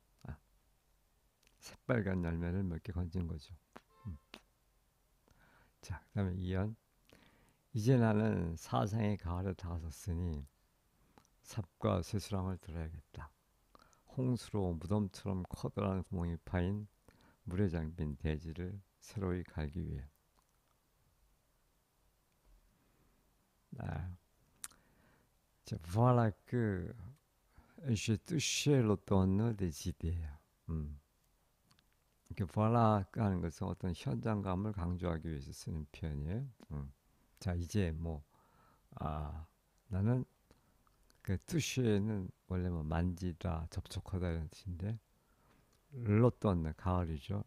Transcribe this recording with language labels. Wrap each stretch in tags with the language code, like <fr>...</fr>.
<ko>아, 새빨간 열매를 몇 개 건진 거죠. 음. 자, 그다음에 2연. 이제 나는 사상의 가을에 다가섰으니 삽과 쇠수랑을 들어야겠다. 홍수로 무덤처럼 커다란 구멍이 파인 물에 잠긴 대지를 새로이 갈기 위해. 아, 자,</ko> <fr>voilà que j'ai touché l'automne des idées.</fr> <ko>음. 이렇게 voilà 하는 것은 어떤 현장감을 강조하기 위해서 쓰는 표현이에요. 자, 이제 뭐 나는 그 touche는 원래 뭐 만지다, 접촉하다 이런 뜻인데 l'automne 가을이죠.</ko>